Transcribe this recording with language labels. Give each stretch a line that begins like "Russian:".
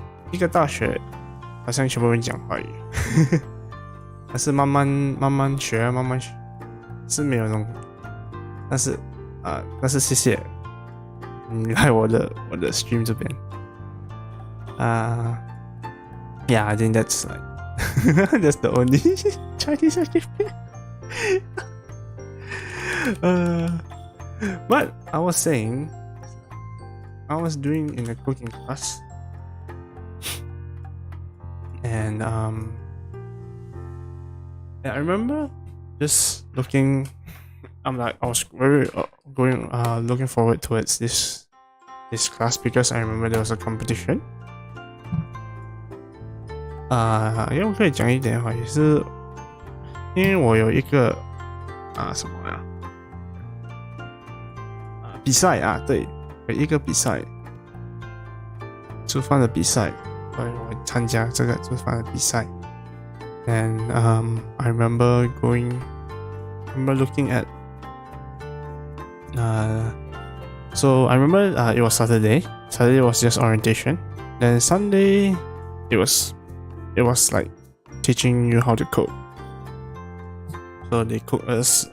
Chinese: 一个大学，好像全部人讲华语，但是慢慢学，是没有那种，但是谢谢你来我的 stream 这边
English: yeah, I think that's like that's the only Chinese I can speak. But I was saying, I was doing in a cooking class, and I remember just looking. I was very looking forward towards this class because I remember there was a competition.
Chinese: 因为我可以讲一点的话，也是因为我有一个什么呀？比赛啊，对，有一个比赛，煮饭的比赛，所以我参加这个煮饭的比赛。
English: And I remember looking at so I remember it was Saturday. Saturday was just orientation. Then Sunday it was like teaching you how to cook. So they cooked us.